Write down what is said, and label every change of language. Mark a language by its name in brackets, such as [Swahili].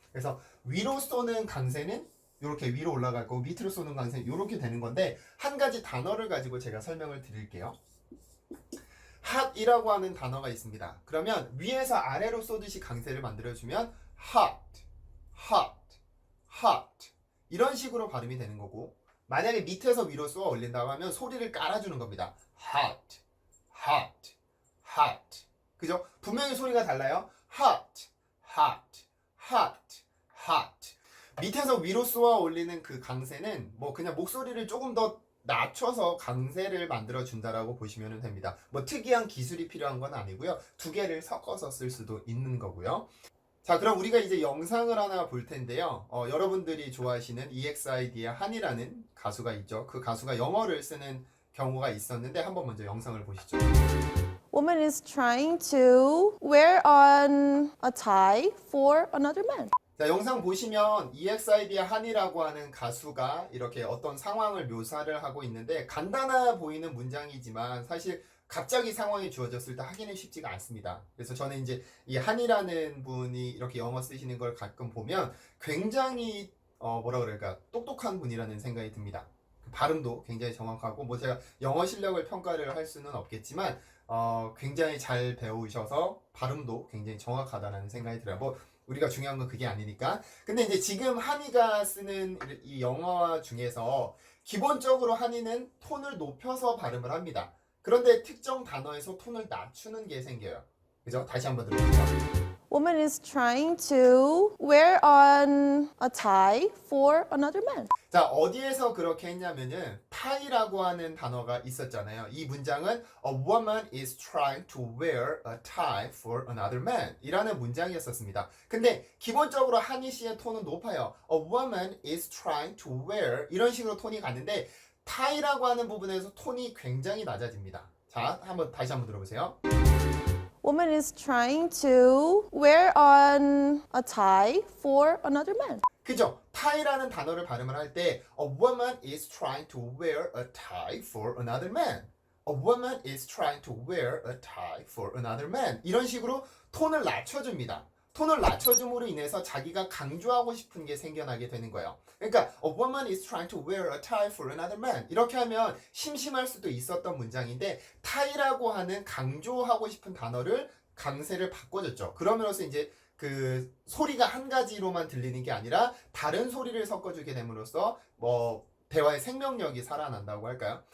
[Korean] 그래서 위로 쏘는 강세는 이렇게 위로 올라갈 거고 밑으로 쏘는 강세는 이렇게 되는 건데 한 가지 단어를 가지고 제가 설명을 드릴게요. hot이라고 하는 단어가 있습니다. 그러면 위에서 아래로 쏘듯이 강세를 만들어주면 hot, hot, hot 이런 식으로 발음이 되는 거고 만약에 밑에서 위로 쏘아 올린다고 하면 소리를 깔아주는 겁니다. [English] hot, hot, hot 그죠? [Korean] 분명히 소리가 달라요. hot, hot, hot, hot 밑에서 위로 쏘아 올리는 그 강세는 뭐 그냥 목소리를 조금 더 낮춰서 강세를 만들어 준다라고 보시면 됩니다. 뭐 특이한 기술이 필요한 건 아니고요. 두 개를 섞어서 쓸 수도 있는 거고요. 자, 그럼 우리가 이제 영상을 하나 볼 텐데요. 여러분들이 좋아하시는 EXID의 한이라는 가수가 있죠. 그 가수가 영어를 쓰는 경우가 있었는데 한번 먼저 영상을 보시죠. [English] Woman is trying to wear on a tie for another man. [Korean] 자, 영상 보시면 EXID의 한이라고 하는 가수가 이렇게 어떤 상황을 묘사를 하고 있는데 간단해 보이는 문장이지만 사실 갑자기 상황이 주어졌을 때 하기는 쉽지가 않습니다. 그래서 저는 이제 이 한이라는 분이 이렇게 영어 쓰시는 걸 가끔 보면 굉장히 뭐라 그럴까 똑똑한 분이라는 생각이 듭니다. 발음도 굉장히 정확하고 뭐 제가 영어 실력을 평가를 할 수는 없겠지만 굉장히 잘 배우셔서 발음도 굉장히 정확하다는 생각이 들어요. 뭐 우리가 중요한 건 그게 아니니까. 근데 이제 지금 한이가 쓰는 이 영어 중에서 기본적으로 한이는 톤을 높여서 발음을 합니다. 그런데 특정 단어에서 톤을 낮추는 게 생겨요. 그죠? 다시 한번 들어보세요. [English] Woman is trying to wear on a tie for another man. [Korean] 자, 어디에서 그렇게 했냐면은 tie라고 하는 단어가 있었잖아요. 이 문장은 [English] A woman is trying to wear a tie for another man [Korean] 이라는 문장이었었습니다. 근데 기본적으로 한이 씨의 톤은 높아요. [English] A woman is trying to wear [Korean] 이런 식으로 톤이 가는데 tie라고 하는 부분에서 톤이 굉장히 낮아집니다. 자, 다시 한번 들어보세요. [English] Woman is trying to wear on a tie for another man. [Korean] 그죠? tie라는 단어를 발음을 할 때 [English] A woman is trying to wear a tie for another man. A woman is trying to wear a tie for another man. [Korean] 이런 식으로 톤을 낮춰줍니다. 톤을 낮춰줌으로 인해서 자기가 강조하고 싶은 게 생겨나게 되는 거예요. 그러니까 [English] A woman is trying to wear a tie for another man. [Korean] 이렇게 하면 심심할 수도 있었던 문장인데 tie라고 하는 강조하고 싶은 단어를 강세를 바꿔줬죠. 그러면서 이제 그 소리가 한 가지로만 들리는 게 아니라 다른 소리를 섞어주게 됨으로써 뭐 대화의 생명력이 살아난다고 할까요?